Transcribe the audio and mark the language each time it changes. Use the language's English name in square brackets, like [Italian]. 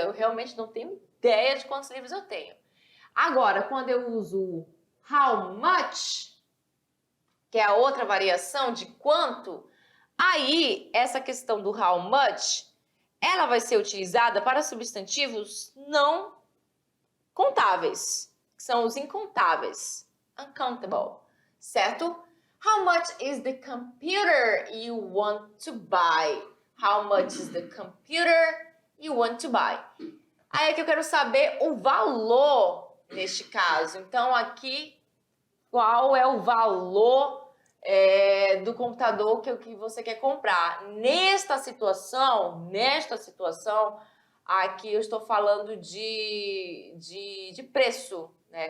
[Portuguese] Eu realmente não tenho ideia de quantos livros eu tenho. Agora, quando eu uso how much, que é a outra variação de quanto, aí essa questão do how much, ela vai ser utilizada para substantivos não contáveis, que são os incontáveis, uncountable, certo? [English] How much is the computer you want to buy? How much is the computer you want to buy? [Portuguese] Aí é que eu quero saber o valor neste caso. Então aqui, qual é o valor do computador que você quer comprar? Nesta situação, aqui eu estou falando de preço, né?